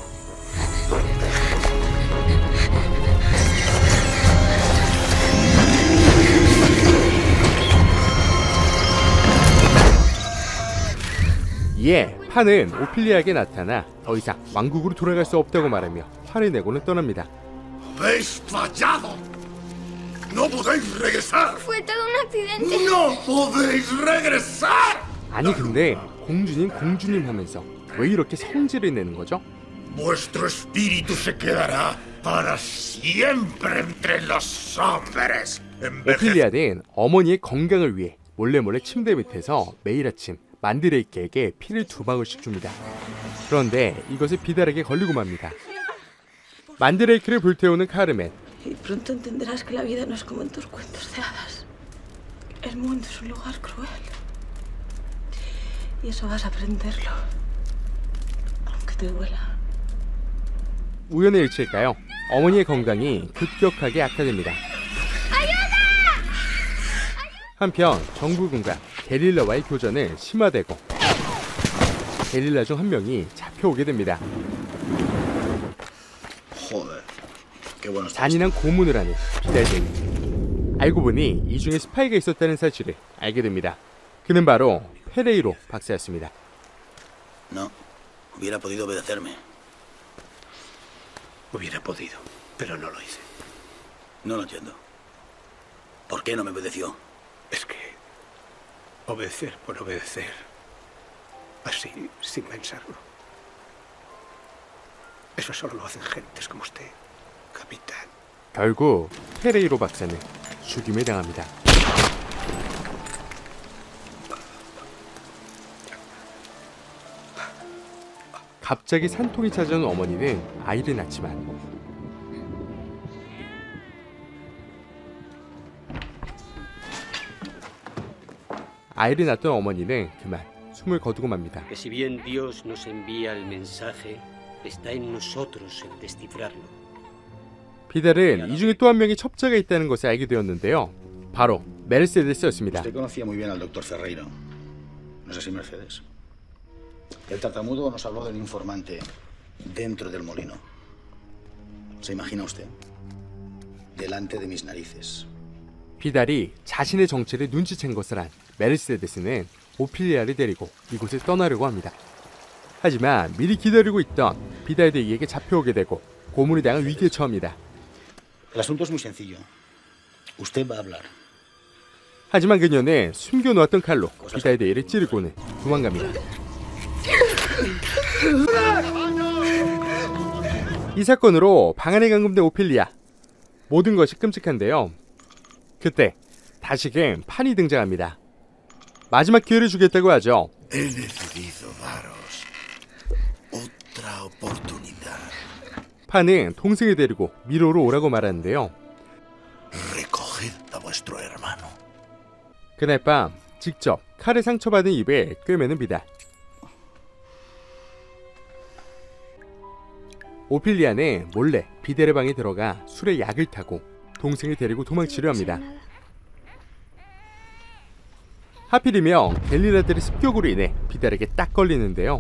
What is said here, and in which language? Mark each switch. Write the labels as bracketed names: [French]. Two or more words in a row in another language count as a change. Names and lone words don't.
[Korean] 이에 판은 오피리아에게 나타나 더 이상 왕국으로 돌아갈 수 없다고 말하며 화를 내고는 떠납니다. [Spanish] ¡Habéis fallado! ¡No podéis regresar! Fue todo un accidente. ¡No podéis regresar! [Korean] 아니 근데 공주님 하면서 왜 이렇게 성질을 내는 거죠? [Spanish] Vuestro espíritu se quedará para siempre entre los hombres. [Korean] 오피리아는 어머니의 건강을 위해 몰래 침대 밑에서 매일 아침 만드레이크에게 피를 2방울씩 줍니다. 그런데 이것을 비달에게 걸리고 맙니다. 만드레이크를 불태우는 카르멘. [Spanish] Y pronto entenderás que la vida no es como en tus cuentos de hadas. El mundo es un lugar cruel. Y eso vas a aprenderlo. Aunque te duela. [Korean] 우연의 일치일까요? 어머니의 건강이 급격하게 악화됩니다. 한편 정부군과 게릴라와의 교전은 심화되고 게릴라 중 한 명이 잡혀오게 됩니다. 잔인한 고문을 하는 비달쟁이. 알고 보니 이 중에 스파이가 있었다는 사실을 알게 됩니다. 그는 바로 페레이로 박사였습니다. [Spanish] No, hubiera podido obedecerme. Hubiera podido, pero no lo hice. No lo entiendo. ¿Por qué no me obedeció? Es que obedecer por obedecer, así, sin pensarlo. Eso solo lo hacen gentes como usted, capitán. [Korean] 결국 페레이로 박사는 죽임을 당합니다. 갑자기 산통이 찾아온 어머니는 아이를 낳지만 아이를 낳던 어머니는 그만 숨을 거두고 맙니다. [Spanish] Que si bien Dios nos envía el mensaje, está en nosotros el descifrarlo. [Korean] 비달은 이 중에 또 한 명의 첩자가 있다는 것을 알게 되었는데요. 바로 메르세데스였습니다. [Spanish] Usted conocía muy bien al doctor Ferreiro. ¿No es así, Mercedes? El tartamudo nos habló del informante dentro del molino. ¿Se imagina usted? Delante de mis narices. [Korean] 비달이 자신의 정체를 눈치챈 것을 안 메르세데스는 오피리아를 데리고 이곳을 떠나려고 합니다. 하지만 미리 기다리고 있던 비달 대위에게 잡혀오게 되고 고문을 당한 위기에 처합니다. [Spanish] El asunto es muy sencillo. Usted va a hablar. [Korean] 하지만 그녀는 숨겨놓았던 칼로 비달 대위를 찌르고는 도망갑니다. 이 사건으로 방 안에 감금된 오피리아. 모든 것이 끔찍한데요. 그때 다시금 판이 등장합니다. 마지막 기회를 주겠다고 하죠. [Spanish] He decidido daros otra oportunidad. [Korean] 판은 동생을 데리고 미로로 오라고 말하는데요. [Spanish] Recoged a vuestro hermano. [Korean] 그날 밤 직접 칼에 상처받은 입을 꿰매는 비달. 오피리아는 몰래 비달의 방에 들어가 술에 약을 타고 동생을 데리고 도망치려 합니다. 하필이면 겔리라들의 습격으로 인해 비달에게 딱 걸리는데요.